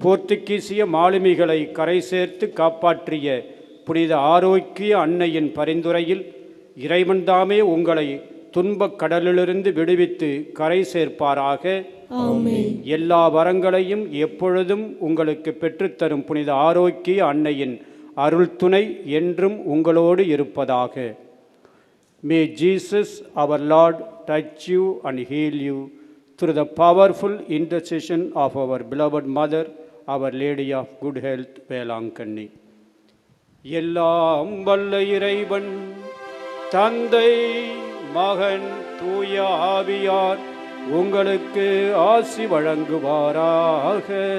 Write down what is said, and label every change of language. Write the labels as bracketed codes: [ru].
[ta] போர்த்துகீசிய மாலுமிகளை கரை சேர்த்து காப்பாற்றிய புனித ஆரோக்கிய அன்னையின் பரிந்துரையில் இறைவன் தாமே உங்களை துன்பக் கடலிலிருந்து விடுவித்து கரை சேர்ப்பாராக. ஆமென். எல்லா வரங்களையும் எப்பொழுதும் உங்களுக்கு பெற்றுத்தரும் புனித ஆரோக்கிய அன்னையின் அருள் துணை என்றும் உங்களோடு இருப்பதாக. [en] May Jesus our Lord touch you and heal you through the powerful intercession of our beloved Mother, Our Lady of Good Health, Velankanni. [ta] எல்லாம் வல்ல இறைவன் தந்தை மகன் தூய ஆவியார் உங்களுக்கு ஆசி வழங்குவாராக.